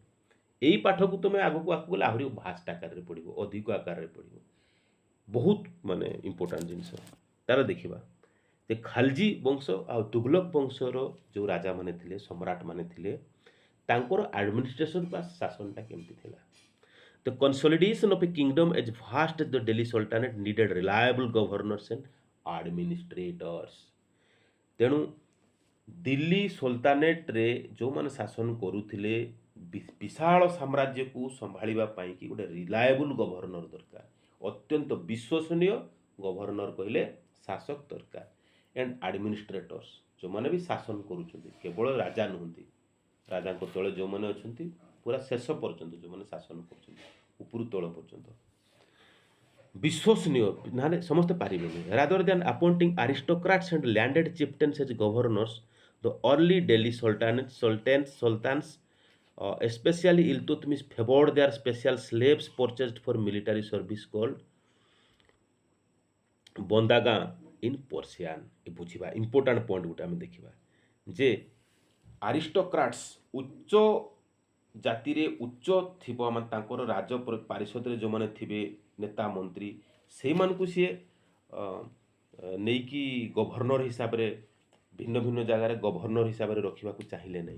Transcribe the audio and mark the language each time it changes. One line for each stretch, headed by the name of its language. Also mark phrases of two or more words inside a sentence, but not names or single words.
Odia: ଏଇ ପାଠକୁ ତୁମେ ଆଗକୁ ଗଲେ ଆହୁରି ଭାଷ୍ଟ ଆକାରରେ ପଢ଼ିବ, ଅଧିକ ଆକାରରେ ପଢ଼ିବ, ବହୁତ ମାନେ ଇମ୍ପୋର୍ଟାଣ୍ଟ ଜିନିଷ। ତାର ଦେଖିବା ଯେ ଖାଲଜି ବଂଶ ଆଉ ତୁଗଲକ ବଂଶର ଯେଉଁ ରାଜାମାନେ ଥିଲେ, ସମ୍ରାଟମାନେ ଥିଲେ, ତାଙ୍କର ଆଡମିନିଷ୍ଟ୍ରେସନ ବା ଶାସନଟା କେମିତି ଥିଲା।
English: The consolidation of a kingdom as vast as the Delhi Sultanate needed reliable governors and administrators.
Odia: ତେଣୁ ଦିଲ୍ଲୀ ସୁଲତାନେଟରେ ଯେଉଁମାନେ ଶାସନ କରୁଥିଲେ, ବିଶାଳ ସାମ୍ରାଜ୍ୟକୁ ସମ୍ଭାଳିବା ପାଇଁ କି ଗୋଟେ
English: reliable governor
Odia: ଦରକାର, ଅତ୍ୟନ୍ତ ବିଶ୍ୱସନୀୟ ଗଭର୍ଣ୍ଣର କହିଲେ ଶାସକ ଦରକାର,
English: and administrators,
Odia: ଯେଉଁମାନେ ବି ଶାସନ କରୁଛନ୍ତି, କେବଳ ରାଜା ନୁହନ୍ତି, ରାଜାଙ୍କ ତଳେ ଯେଉଁମାନେ ଅଛନ୍ତି ପୁରା ଶେଷ ପର୍ଯ୍ୟନ୍ତ ଯେଉଁମାନେ ଶାସନ କରୁଛନ୍ତି, ଉପରୁ ତଳ ପର୍ଯ୍ୟନ୍ତ ବିଶ୍ୱସନୀୟ, ନହେଲେ ସମସ୍ତେ ପାରିବେନି।
English: rather than appointing aristocrats and landed chieftains as governors, the early Delhi Sultans especially Iltutmish favored their special slaves purchased for military service called ବନ୍ଦାଗାଁ in Persian.
Odia: ଏ ବୁଝିବା
English: important point
Odia: ଗୋଟେ ଆମେ ଦେଖିବା ଯେ ଆରିଷ୍ଟୋକ୍ରାଟ୍ସ, ଉଚ୍ଚ ଜାତିରେ ଉଚ୍ଚ ଥିବ, ମାନେ ତାଙ୍କର ରାଜ ପାରିଷଦରେ ଯେଉଁମାନେ ଥିବେ ନେତା ମନ୍ତ୍ରୀ, ସେଇମାନଙ୍କୁ ସିଏ ନେଇକି ଗଭର୍ଣ୍ଣର ହିସାବରେ ଭିନ୍ନ ଭିନ୍ନ ଜାଗାରେ ଗଭର୍ଣ୍ଣର ହିସାବରେ ରଖିବାକୁ ଚାହିଁଲେ ନାହିଁ।